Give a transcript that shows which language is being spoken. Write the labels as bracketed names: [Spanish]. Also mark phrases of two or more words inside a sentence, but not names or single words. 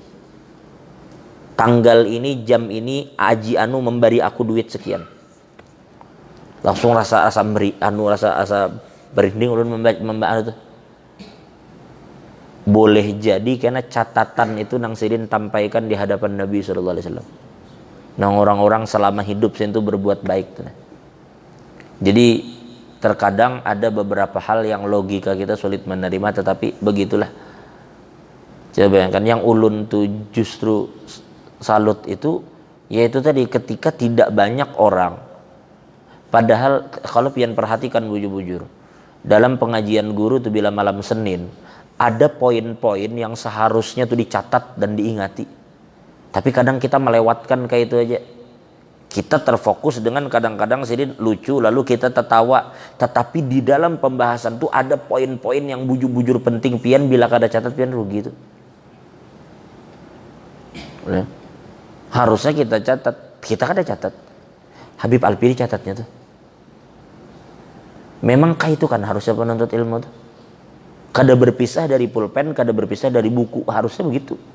[Indonesian] Tanggal ini, jam ini, Haji Anu memberi aku duit sekian. Langsung rasa berinding ulun membaca tuh. Boleh jadi karena catatan itu [Banjar] nang sidin tampaikan [Indonesian] di hadapan Nabi SAW. Nang orang-orang selama hidup itu berbuat baik tuh. Jadi terkadang ada beberapa hal yang logika kita sulit menerima, tetapi begitulah. Coba bayangkan yang ulun tuh justru salut itu, yaitu tadi ketika tidak banyak orang. Padahal kalau pian perhatikan bujur-bujur, dalam pengajian guru tuh bila malam Senin ada poin-poin yang seharusnya tuh dicatat dan diingati. Tapi kadang kita melewatkan kayak itu aja. Kita terfokus dengan kadang-kadang sidin lucu lalu kita tertawa, tetapi di dalam pembahasan tuh ada poin-poin yang bujur-bujur penting [Banjar] pian bila kada catat pian rugi tuh. [Indonesian] Harusnya kita catat, kita kada catat. Habib Alpi catatnya tuh. Memang kah itu kan harusnya penuntut ilmu tuh. Kada berpisah dari pulpen, kada berpisah dari buku, harusnya begitu.